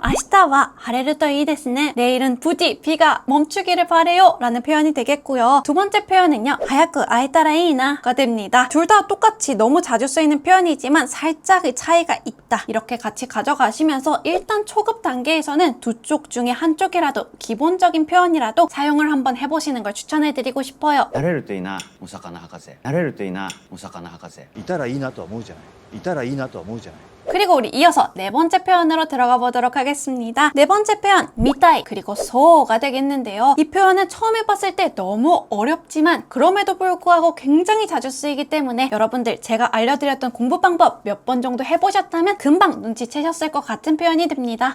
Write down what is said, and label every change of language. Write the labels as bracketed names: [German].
[Korean] 아시타와 하레르토 이 데스 네. 내일은 부디 비가 멈추기를 바래요 라는 표현이 되겠고요. 두 번째 표현은요. 하야쿠 아에타라 이나가 됩니다. 둘 다 똑같이 너무 자주 쓰이는 표현이지만 살짝의 차이가 있다. 이렇게 같이 가져가시면서 일단 초급 단계에서는 두 쪽 중에 한쪽이라도 기본적인 표현이라도 사용을 한번 해보시는 걸 추천해드리고 싶어요. [Japanese] なれるといいなお魚博士なれるといいなお魚博士いたらいいなとは思うじゃないいたらいいなとは思うじゃない [Korean] 그리고 우리 이어서 네 번째 표현으로 들어가 보도록 하겠습니다. 네 번째 표현 미타이 그리고 소가 되겠는데요. 이 표현은 처음에 봤을 때 너무 어렵지만 그럼에도 불구하고 굉장히 자주 쓰이기 때문에 여러분들 제가 알려드렸던 공부 방법 몇 번 정도 해보셨다면 금방 눈치채셨을 것 같은 표현이 됩니다.